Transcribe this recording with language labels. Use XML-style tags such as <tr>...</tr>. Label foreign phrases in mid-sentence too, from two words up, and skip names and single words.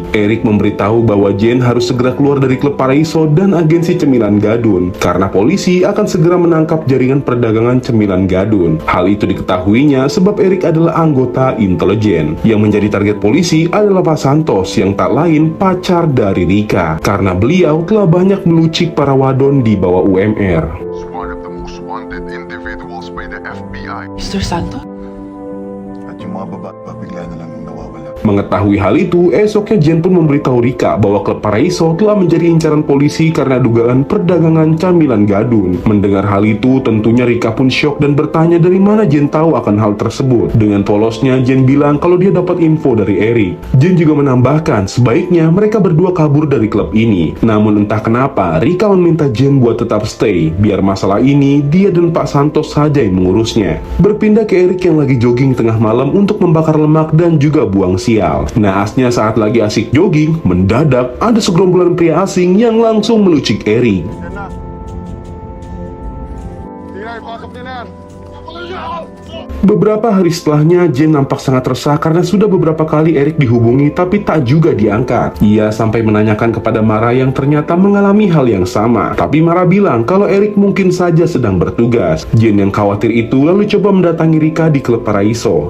<id>Eric memberitahu bahwa Jen harus segera keluar dari klub Paraiso dan agensi cemilan gadun karena polisi akan segera menangkap jaringan perdagangan cemilan gadun. Hal itu diketahuinya sebab Eric adalah anggota intelijen. Yang menjadi target polisi adalah Pak Santos yang tak lain pacar dari Rika, karena beliau telah banyak melucik para wadon di bawah UMR.</id> <en>Is one of the most wanted individuals by the FBI. Mr. Santos?</en> <tl>At yung mga baba, bigla na lang nawawala.</tl> <id>Mengetahui hal itu, esoknya Jen pun memberitahu Rika bahwa klub Paraiso telah menjadi incaran polisi karena dugaan perdagangan camilan gadun. Mendengar hal itu, tentunya Rika pun syok dan bertanya dari mana Jen tahu akan hal tersebut. Dengan polosnya, Jen bilang kalau dia dapat info dari Eric. Jen juga menambahkan sebaiknya mereka berdua kabur dari klub ini. Namun entah kenapa, Rika meminta Jen buat tetap stay, biar masalah ini dia dan Pak Santos saja yang mengurusnya. Berpindah ke Eric yang lagi jogging tengah malam untuk membakar lemak dan juga buang sial. Naasnya saat lagi asik jogging, mendadak ada segerombolan pria asing yang langsung melucik Eric.</id> <tl>Yan na. Sige na, ipasok niyo na yan.</tl> <id>Beberapa hari setelahnya, Jen nampak sangat resah karena sudah beberapa kali Eric dihubungi tapi tak juga diangkat. Ia sampai menanyakan kepada Mara yang ternyata mengalami hal yang sama. Tapi Mara bilang kalau Eric mungkin saja sedang bertugas. Jen yang khawatir itu lalu coba mendatangi Rika di klub Paraiso.</id>